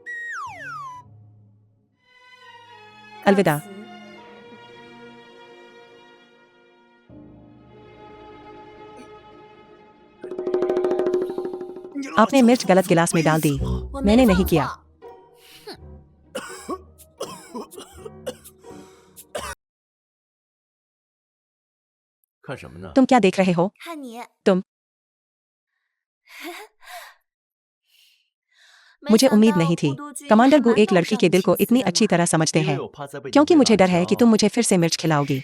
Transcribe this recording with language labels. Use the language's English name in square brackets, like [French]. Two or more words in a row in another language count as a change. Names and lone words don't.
[Hindi] अलविदा। आपने मिर्च गलत गिलास में डाल दी। मैंने नहीं किया। [Chinese] 看什么呢？ [Hindi] तुम क्या देख रहे हो? तुम, मुझे उम्मीद नहीं थी कमांडर गु एक लड़की के दिल को इतनी अच्छी तरह समझते [Chinese] 因 [Hindi] हैं, [Chinese] 为我怕再被你 [Hindi] क्योंकि [Chinese] 喂 [Hindi] मुझे [Chinese] 辣 [Hindi] डर है कि [Chinese] 椒 [Hindi] तुम मुझे फिर से मिर्च खिलाओगी।